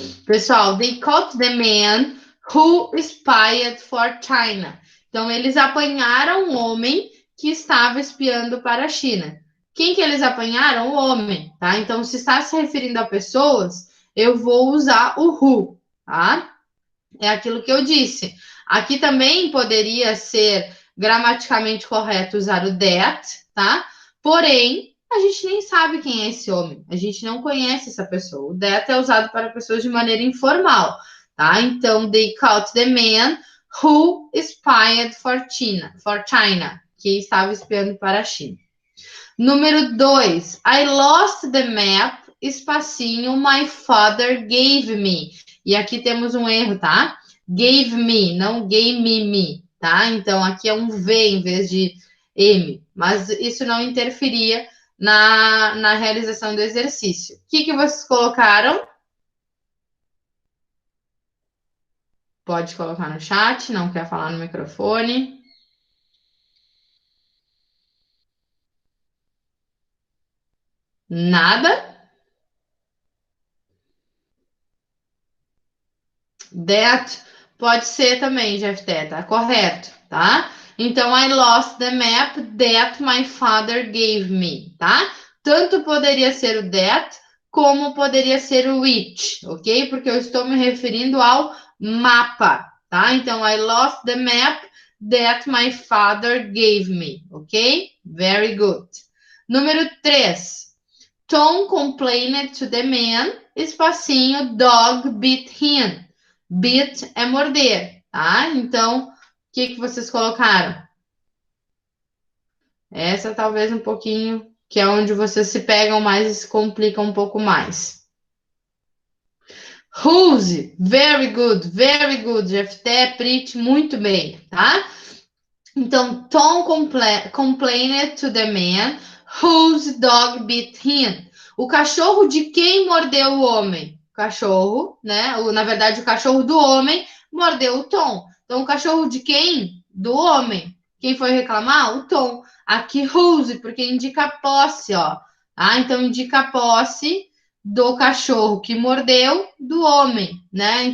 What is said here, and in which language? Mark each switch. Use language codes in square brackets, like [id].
[pt] Pessoal, [en] they caught the man who spied for China. [pt] Então, eles apanharam um homem que estava espiando para a China. Quem que eles apanharam? O homem, tá? Então, se está se referindo a pessoas, eu vou usar o who, tá? É aquilo que eu disse. Aqui também poderia ser gramaticalmente correto usar o that, tá? Porém, a gente nem sabe quem é esse homem. A gente não conhece essa pessoa. O that é usado para pessoas de maneira informal, tá? Então, [en] they caught the man who spied for China, [pt] que estava espiando para a China. Número 2. [en] I lost the map, [pt] espacinho, [en] my father gave me. [pt] E aqui temos um erro, tá? Gave me, não gave me, tá? Então aqui é um V em vez de M. Mas isso não interferia na realização do exercício. O que vocês colocaram? Pode colocar no chat, não quer falar no microfone. Nada? That pode ser também, GFT, tá correto, tá? Então, [en] I lost the map that my father gave me, tá? [pt] Tanto poderia ser o that, como poderia ser o which, ok? Porque eu estou me referindo ao mapa, tá? Então, [en] I lost the map that my father gave me, ok? Very good. [pt] Número 3. [en] Tom complained to the man, espacinho, dog bit him. [pt] Bit é morder, tá? Então, o que vocês colocaram? Essa talvez um pouquinho, que é onde vocês se pegam mais e se complicam um pouco mais. [en] Whose, very good, [pt] GFT, Prit, muito bem, tá? Então, [en] Tom complained to the man whose dog bit him. [pt] O cachorro de quem mordeu o homem? O cachorro, né? Na verdade, o cachorro do homem mordeu o Tom. Então, o cachorro de quem? Do homem. Quem foi reclamar? O Tom. Aqui, whose, porque indica posse, ó. Ah, então indica posse do cachorro que mordeu do homem, né?